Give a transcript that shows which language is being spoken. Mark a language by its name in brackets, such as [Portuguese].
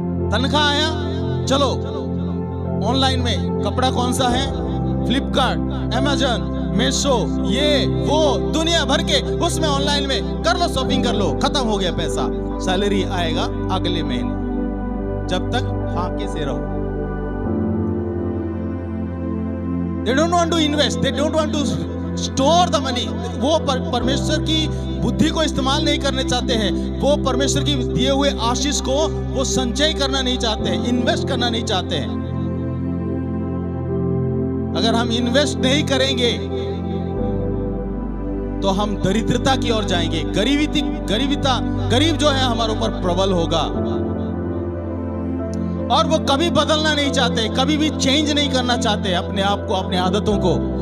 [Hindi] तनख्वाह आया, चलो ऑनलाइन में कपड़ा कौन सा है, फ्लिपकार्ट, अमेज़न, मीशो, ये वो दुनिया भर के उसमें ऑनलाइन में कर लो, शॉपिंग कर लो, खत्म हो गया पैसा। सैलरी आएगा अगले महीने, जब तक फाके से रहो। [English] They don't want to invest, they don't want to store the money। [Hindi] वो परमेश्वर की बुद्धि को इस्तेमाल नहीं करने चाहते हैं, वो परमेश्वर की दिए हुए आशीष को वो संचय करना नहीं चाहते हैं, इन्वेस्ट करना नहीं चाहते हैं। अगर हम इन्वेस्ट नहीं करेंगे तो हम दरिद्रता की ओर जाएंगे, गरीब जो है हमारे ऊपर प्रबल होगा, और वो कभी बदलना नहीं चाहते, कभी भी चेंज नहीं करना चाहते अपने आप को, अपने आदतों को।